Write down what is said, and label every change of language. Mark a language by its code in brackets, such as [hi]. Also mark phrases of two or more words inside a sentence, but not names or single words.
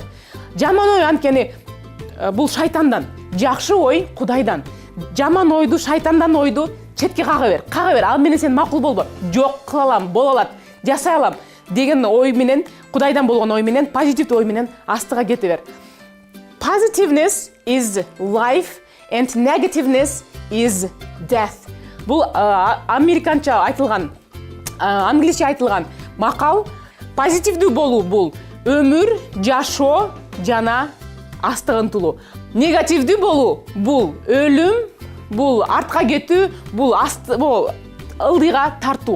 [ky] Жаман ой анткени бул шайтандан, жакшы ой Кудайдан. Жаман ойду, шайтандан ойду четке кага бер. Ал менен сен макул болбо. Жок, кыла алам, боло алат, жасай алам деген ой менен, Кудайдан болгон ой менен, позитивдүү ой менен астыга кете бер. [en] Positiveness is life and negativeness is death. [ky] Бул американча айтылган, англисче айтылган макал. Позитивдүү болуу бул өмүр, жашоо жана астыга ынтылуу. Негативдүү болуу бул өлүм, бул артка кетүү, бул ылдыйга тартуу.